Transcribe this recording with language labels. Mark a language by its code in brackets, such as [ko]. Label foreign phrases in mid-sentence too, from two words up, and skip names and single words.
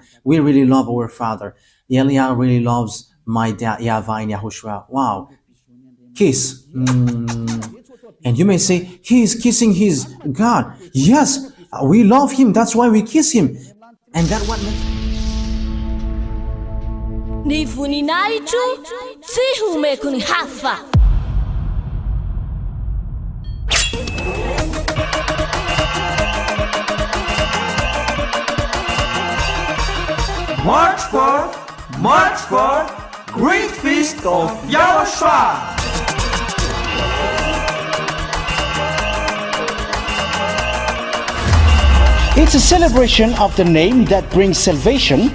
[en] We really love our Father. Elia really loves my dad, YAHVAH and YAHOSHUAH. Wow. Kiss. And you may say, he is kissing his God. Yes, we love him. That's why we kiss him. And that what makes... [mg] Ny voninahitro tsy homeko ny hafa. [en] March 4th, Great Feast of YAHOSHUAH. It's a celebration of the name that brings salvation,